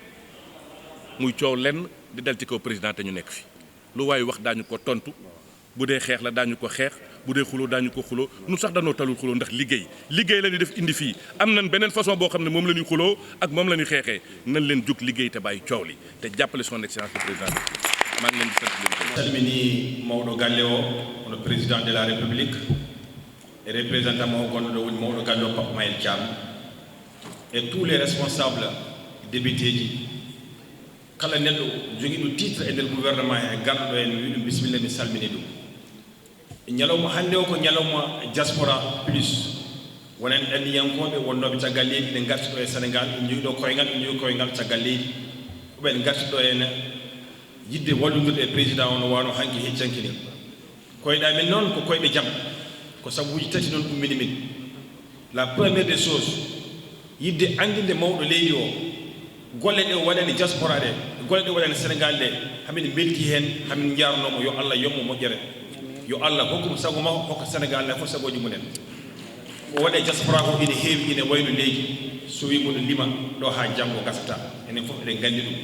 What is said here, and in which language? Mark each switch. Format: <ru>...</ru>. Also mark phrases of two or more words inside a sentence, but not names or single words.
<wo>muy coow lenn di dal ci kaw président te ñu nekk fi lu waaye wax daañu ko tontu bu dee xeex la daañu ko xeex bu dee xuloo daañu ko xuloo nu sax danoo talul xuloo ndax liggéey la ñuy def indi fii am nañ beneen façon boo xam ne moom la ñuy xuloo ak moom la ñuy xeexee nañ leen jug liggéey te bàyyi coow li te jàppale</wo> <fr>son excellence le président</fr> <wo>maa ngi leen di sant leen.</wo> <ff>salmini mawɗo galle o hono</ff> <fr>président de la république et représentant</fr> <ff>mo gonɗo ɗo woni mawɗo galle o Pape Mayel Thiam</ff> <fr>et tous les responsables députés</fr> <ff>ji kala neɗɗo jogiiɗo titre e nder gouvernement e garɗo en wi ɗum bisimilla mi salmini ɗum ñalawma hannde o ko ñalawma diaspora plus wonen ɗanniyankoɓe wonnoɓe caggal leydi ɗe gartiɗo e sénégal ɓe jogiiɗo koyngal ɓe jogii koyngal caggal leydi koɓen gartiɗo ene yidde walludirde e président o no wano hanki heccankini koyɗa men noon ko koyɗe jaam ko sabuji tati noon ummini min</ff> <fr>la première des choses</fr> <ff>yidde andinde mawɗo leydi o golle ɗe waɗani diaspora ɗe golle ɗe waɗani sénégal ɗe hamin belti hen hamin jarnomo yo allah yommo moƴƴere yo allah hokkum sago makko hokka sénégal ne fof sagoji mumen o waɗe diaspora ko ine heewi ine wayno leydi so wi mono lima ɗo ha janggo gasata enen fof eɗen gandi ɗum</ff>